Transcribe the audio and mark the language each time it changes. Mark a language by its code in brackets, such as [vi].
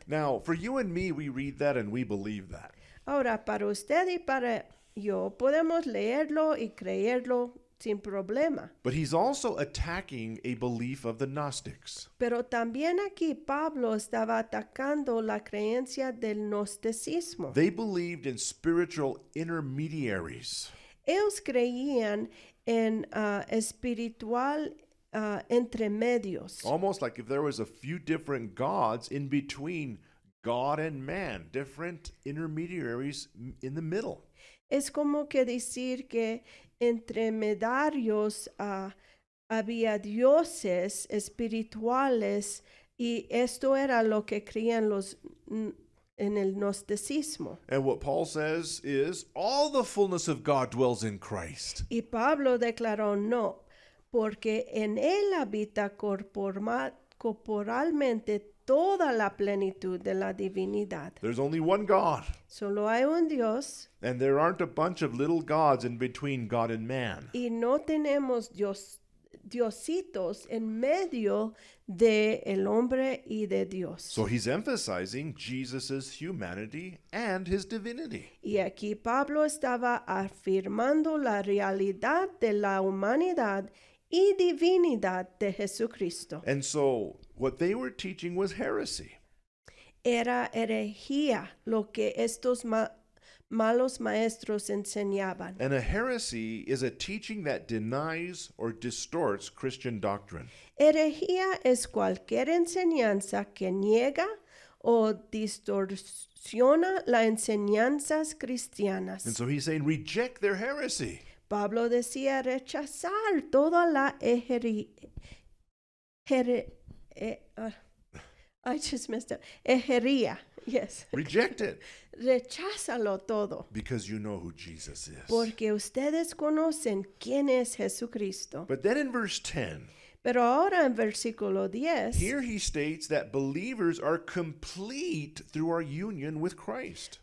[en] Now, for you and me, we read that and we believe that. [es] Ahora, para usted y para yo, podemos leerlo y creerlo sin problema. [en] But he's also attacking a belief of the Gnostics. [es] Pero también aquí Pablo estaba atacando la creencia del gnosticismo. [en] They believed in spiritual intermediaries. [es] Ellos creían en espiritual entremedios. [en] Almost like if there was a few different gods in between God and man, different intermediaries in the middle. [es] Es como que decir que entre mediarios había dioses espirituales y esto era lo que creían los en el gnosticismo. [en] And what Paul says is all the fullness of God dwells in Christ. [es] Y Pablo declaró no, porque en él habita corporalmente toda la plenitud de la divinidad. [en] There's only one God, [es] Solo hay un Dios [en] and there aren't a bunch of little gods in between God and man. [es] y no tenemos diositos en medio de el hombre y de Dios. [en] So he's emphasizing Jesus' humanity and his divinity. [es] Y aquí Pablo estaba afirmando la realidad de la humanidad y divinidad de Jesucristo. [en] And so what they were teaching was heresy. [es] Era herejía lo que estos malos maestros enseñaban. [en] And a heresy is a teaching that denies or distorts Christian doctrine. [es] Herejía es cualquier enseñanza que niega o distorsiona las enseñanzas cristianas. [en] And so he's saying, reject their heresy. [es] Pablo decía rechazar toda la [en] I just messed up. [es] Herería. [en] Yes. Reject it [es] Recházalo todo. [en] because you know who Jesus is. [es] Porque ustedes conocen quién es Jesucristo. [en] But then in verse 10, [es] Pero ahora en versículo 10, [en] here he states that believers are complete through our union with Christ.